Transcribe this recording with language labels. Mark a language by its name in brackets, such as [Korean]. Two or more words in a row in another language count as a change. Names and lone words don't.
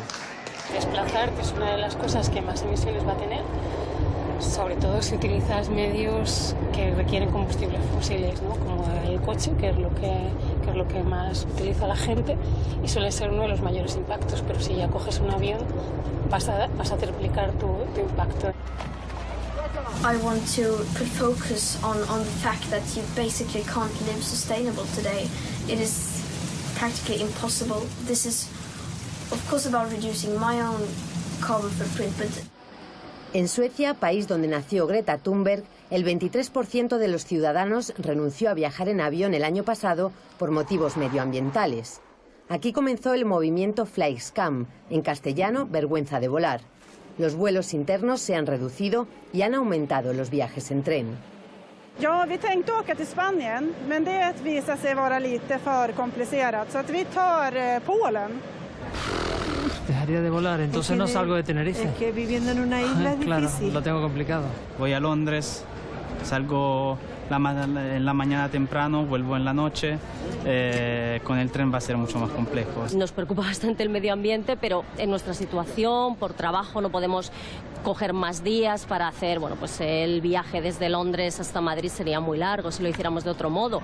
[Spanish] Desplazarte es una de las cosas que más emisiones va a tener, sobre todo si utilizas medios que requieren combustibles fósiles, ¿no? Como el coche, que es lo que más utiliza la gente y suele ser uno de los mayores impactos, pero si ya coges un avión vas a triplicar tu impacto. [English] I want to put focus on the fact that you basically can't live sustainable today. It is practically impossible. This is of course about reducing my own carbon footprint, but... [Spanish] En Suecia, país donde nació Greta Thunberg, el 23% de los ciudadanos renunció a viajar en avión el año pasado por motivos medioambientales. Aquí comenzó el movimiento Flygskam, en castellano, vergüenza de volar. Los vuelos internos se han reducido y han aumentado los viajes en tren. [Swedish] Ja, vi tänkte åka till Spanien, men det visar sig vara lite för komplicerat, så att vi tar Polen. [Spanish] Dejaría de volar, entonces no salgo de Tenerife. Es que viviendo en una isla es claro, difícil. lo tengo complicado. Voy a Londres, salgo en la mañana temprano, vuelvo en la noche. Con el tren va a ser mucho más complejo. Nos preocupa bastante el medio ambiente, pero en nuestra situación, por trabajo, no podemos coger más días para hacer, bueno, pues el viaje desde Londres hasta Madrid sería muy largo si lo hiciéramos de otro modo.